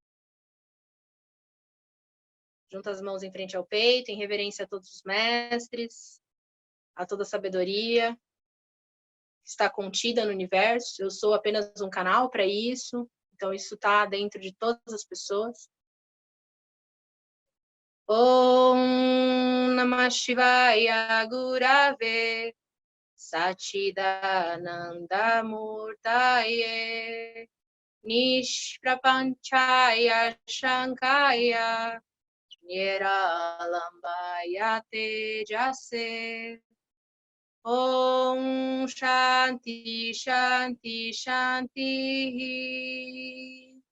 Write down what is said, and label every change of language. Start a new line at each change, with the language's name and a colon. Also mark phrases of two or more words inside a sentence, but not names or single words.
Portuguese: Junta as mãos em frente ao peito, em reverência a todos os mestres, a toda a sabedoria que está contida no universo. Eu sou apenas um canal para isso. Então, isso está dentro de todas as pessoas.
Sanskrit: ॐ नमः शिवाय गुरवे सच्चिदानन्द मूर्तये निष्प्रपञ्चाय शन्काय निरालम्बाय तेजसे ॐ शान्ति शान्ति शान्ति Shanti